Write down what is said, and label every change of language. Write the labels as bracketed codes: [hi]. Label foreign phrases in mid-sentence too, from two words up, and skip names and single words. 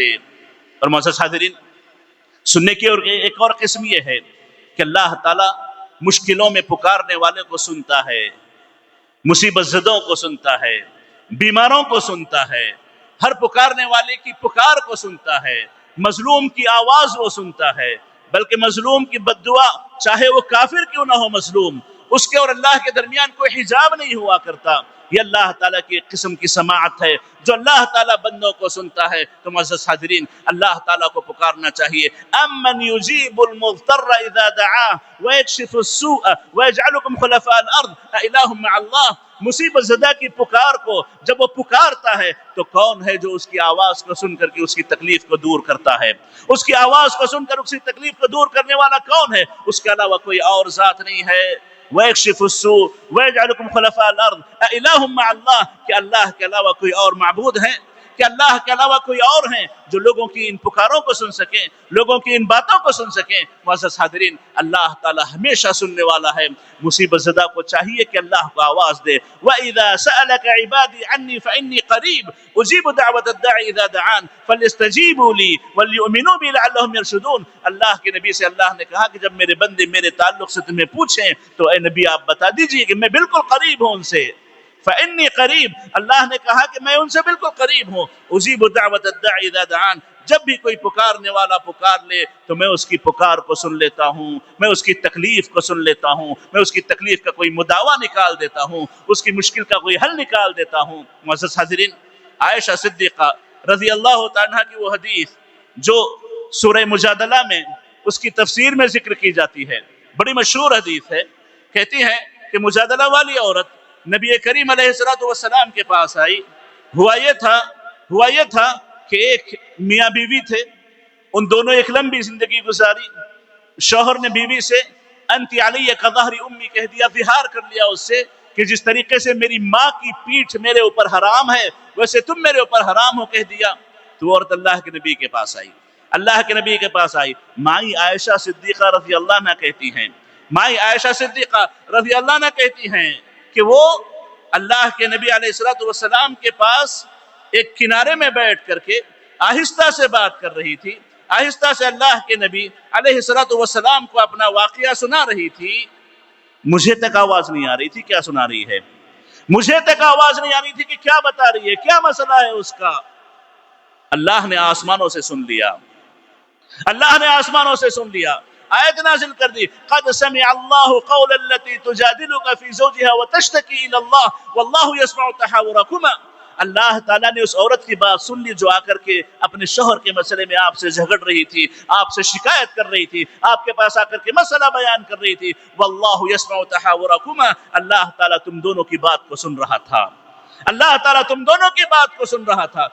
[ur] اور معزز حاضرین، سننے کی اور ایک اور قسم یہ ہے کہ اللہ تعالیٰ مشکلوں میں پکارنے والے کو سنتا ہے، مصیبت زدوں کو سنتا ہے، بیماروں کو سنتا ہے، ہر پکارنے والے کی پکار کو سنتا ہے، مظلوم کی آواز وہ سنتا ہے، بلکہ مظلوم کی بددعا، چاہے وہ کافر کیوں نہ ہو مظلوم، اس کے اور اللہ کے درمیان کوئی حجاب نہیں ہوا کرتا. یہ اللہ تعالیٰ کی ایک قسم کی سماعت ہے جو اللہ تعالیٰ بندوں کو سنتا ہے. تو معزز حاضرین، اللہ تعالیٰ کو پکارنا چاہیے. [ar] أمن يجيب المضطر إذا دعا ويكشف السوء ويجعلكم خلفاء الأرض أإله مع الله, [ur] مصیبت زدہ کی پکار کو جب وہ پکارتا ہے تو کون ہے جو اس کی آواز کو سن کر کے اس کی تکلیف کو دور کرتا ہے? اس کی آواز کو سن کر اس کی تکلیف کو دور کرنے والا کون ہے? اس کے علاوہ کوئی اور ذات نہیں ہے. [ar] ويكشف السوء ويجعلكم خلفاء الأرض أإله مع الله, [ur] کہ اللہ کے علاوہ کوئی اور معبود ہے? کہ اللہ کے علاوہ کوئی اور ہیں جو لوگوں کی ان پکاروں کو سن سکیں، لوگوں کی ان باتوں کو سن سکیں? معزز حاضرین، اللہ تعالیٰ ہمیشہ سننے والا ہے. مصیبت زدہ کو چاہیے کہ اللہ کو آواز دے. [ar] وإذا سألك عبادي عني فإني قريب أجيب دعوة الداع إذا دعان فليستجيبوا لي وليؤمنوا بي لعلهم يرشدون. [ur] اللہ کے نبی سے اللہ نے کہا کہ جب میرے بندے میرے تعلق سے تمہیں پوچھیں تو اے نبی آپ بتا دیجیے کہ میں بالکل قریب ہوں ان سے. [ar] فإني قريب, [ur] اللہ نے کہا کہ میں ان سے بالکل قریب ہوں. [ar] أجيب دعوة الداع إذا دعان, [ur] جب بھی کوئی پکارنے والا پکار لے تو میں اس کی پکار کو سن لیتا ہوں، میں اس کی تکلیف کو سن لیتا ہوں، میں اس کی تکلیف کا کوئی مداوا نکال دیتا ہوں، اس کی مشکل کا کوئی حل نکال دیتا ہوں. معزز حاضرین، عائشہ صدیقہ [ar] رضي الله تعالى [ur] کی وہ حدیث جو سورہ مجادلہ میں اس کی تفسیر میں ذکر کی جاتی ہے، بڑی مشہور حدیث ہے. کہتی ہے کہ مجادلہ والی عورت نبی کریم [ar] عليه الصلاة والسلام [ur] کے پاس آئی. ہوا یہ تھا کہ ایک میاں بیوی تھے، ان دونوں ایک لمبی زندگی گزاری. شوہر نے بیوی سے [ar] أنت علي كظهر أمي [ur] کہہ دیا، ظہار کر لیا اس سے کہ جس طریقے سے میری ماں کی پیٹھ میرے اوپر حرام ہے ویسے تم میرے اوپر حرام ہو، کہہ دیا. تو عورت اللہ کے نبی کے پاس آئی، اللہ کے نبی کے پاس آئی. مائی عائشہ صدیقہ [ar] رضي الله عنها [ur] کہتی ہیں، مائی عائشہ صدیقہ [ar] رضي الله عنها [ur] کہتی ہیں کہ وہ اللہ کے نبی [ar] عليه الصلاة والسلام [ur] کے پاس ایک کنارے میں بیٹھ کر کے آہستہ سے بات کر رہی تھی، آہستہ سے اللہ کے نبی [ar] علیہ الصلوۃ والسلام [ur] کو اپنا واقعہ سنا رہی تھی. مجھے تک آواز نہیں آ رہی تھی کیا سنا رہی ہے، مجھے تک آواز نہیں آ رہی تھی کہ کیا بتا رہی ہے، کیا مسئلہ ہے اس کا. اللہ نے آسمانوں سے سن لیا، اللہ نے آسمانوں سے سن لیا، آیت نازل کر دی. [ar] قد سمع اللہ قول التي تجادلك في زوجها وتشتكي الى الله والله يسمع تحاوركما. [ur] اللہ تعالیٰ نے اس عورت کی بات سن لی جو آ کر کے اپنے شوہر کے مسئلے میں آپ سے جھگڑ رہی تھی، آپ سے شکایت کر رہی تھی، آپ کے پاس آ کر کے مسئلہ بیان کر رہی تھی. [ar] واللہ یسمع تحاورکما، [ur] اللہ تعالیٰ تم دونوں کی بات کو سن رہا تھا، اللہ تعالیٰ تم دونوں کی بات کو سن رہا تھا.